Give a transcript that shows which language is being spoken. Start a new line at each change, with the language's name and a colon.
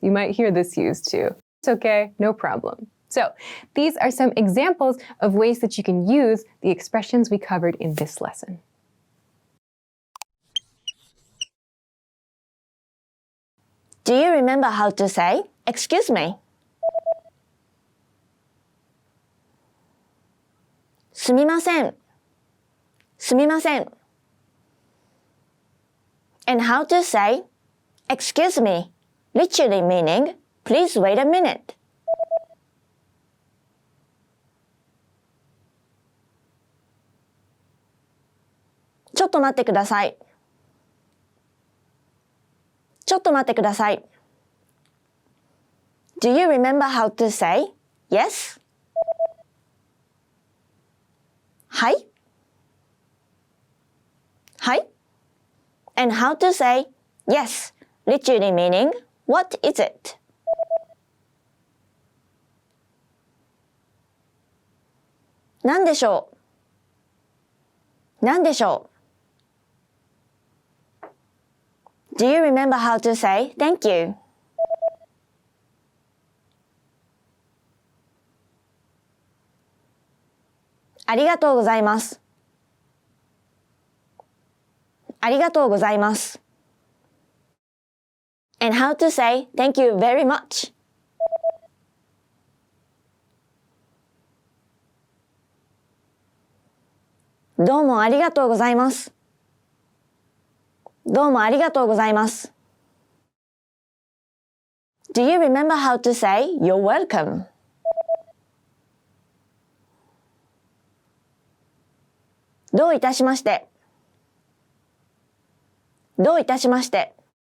English: You might hear this used too. It's okay. No problem. So these are some examples of ways that you can use the expressions we covered in this lesson. Do you remember how to say, excuse me?
Japanese: すみません. すみません.
English: And how to say, excuse me, literally meaning, please wait a minute.
Japanese: ちょっと待ってください。ちょっと待ってください。
English: Do you remember how to say yes?
Japanese: はい。はい。
English: And how to say yes, literally meaning, what is it?
Japanese: 何でしょう何でしょう
English: Do you remember how to say thank you?
Japanese: ありがとうございます。ありがとうございます。
English: And how to say thank you very much?
Japanese: どうもありがとうございます。どうもありがとうございます。
English: Do you remember how to say you're welcome?
Japanese: どういたしまして。どういたしまして。